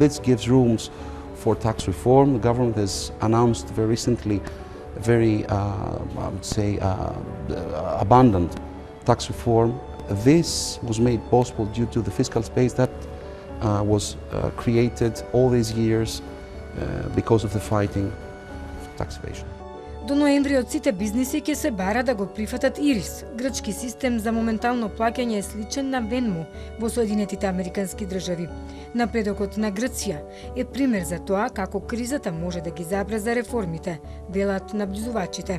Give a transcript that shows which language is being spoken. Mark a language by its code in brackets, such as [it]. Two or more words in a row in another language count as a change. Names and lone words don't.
[en] This gives rooms for tax reform. The government has announced very recently a very, I would say, abundant tax reform. This was made possible due to the fiscal space that was created all these years because of the fighting of tax evasion. [mk] До ноември од сите бизниси ќе се бара да го прифатат ИРИС, грчки систем за моментално плаќање сличен на Venmo во Соединетите Американски држави. Напредокот на Грција е пример за тоа како кризата може да ги забрза реформите, велат набљудувачите.